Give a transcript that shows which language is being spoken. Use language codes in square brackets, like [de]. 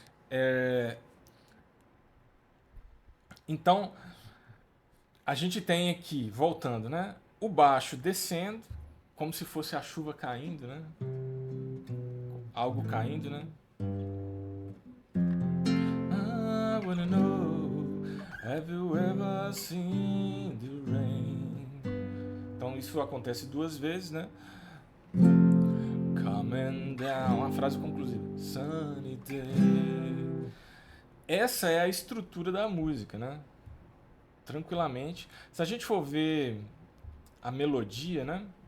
[pt] É, então, a gente tem aqui, voltando, né? O baixo descendo, como se fosse a chuva caindo, né? Algo caindo, né? [en] I wanna know, have you ever seen the rain? [pt] Então isso acontece duas vezes, né? [en] Coming down, [pt] uma frase conclusiva. [en] Sunny day. [pt] Essa é a estrutura da música, né? Tranquilamente. Se a gente for ver a melodia, né?